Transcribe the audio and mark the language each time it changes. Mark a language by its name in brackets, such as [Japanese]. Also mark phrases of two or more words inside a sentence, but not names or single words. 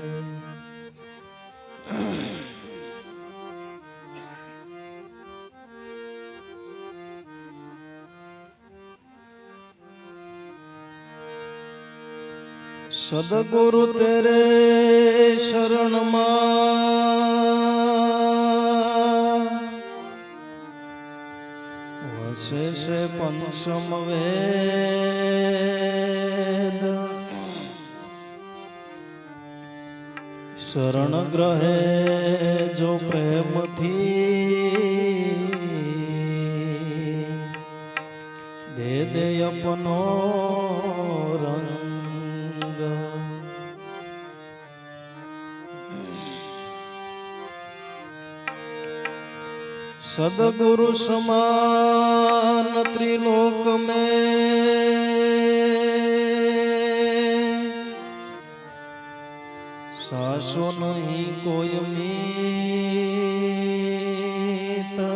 [Gujarati] સદગુરુ તેરે શરણમાં વસે છે પંચમ વેદ. શરણ ગ્રહે જો પ્રેમથી [Hindi] दे दे अपनो रंग. सदगुरु समान त्रिलोक में सासो नहीं कोई मीत.